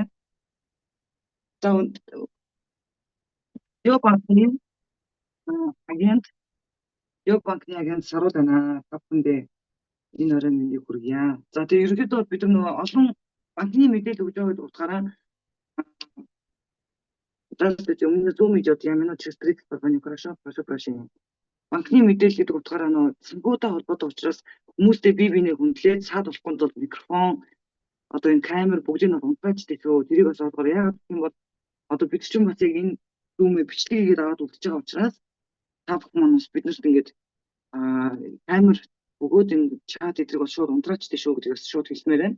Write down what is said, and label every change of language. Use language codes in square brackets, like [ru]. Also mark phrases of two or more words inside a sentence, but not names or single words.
[mn] За Ёо банкны агент саруул байна. Та бүхэндээ энэ оройн мэндийг хүргье. За тэгээ ерөнхийдөө бид нар олон банкны мэдээлэл өгж байгаа утгаараа [ru] здравствуйте, у меня Zoom идет, я минут через 30 позвоню, хорошо? Прошу прощения. [mn] Банкны мэдээлэл гэдэг утгаараа санхүүтэй холбоотой учраас хүмүүстэй бие биенээ хүндлээд саад болохгүй тул микрофон одоо энэ камер бүгдийг нь унтраачдаг шүү. Тэрийг бас олгоор яагаад гэх юм бол одоо бид ч юм бас яг энэ Zoom-ийг бичлэгийг аваад үлдэж байгаа учраас та бүхэн маань бас биднэрт ингээд камер өгөөд энэ чат эдрийг бол шууд унтраачдаг шүү гэдгээс шууд хэлмээр байна.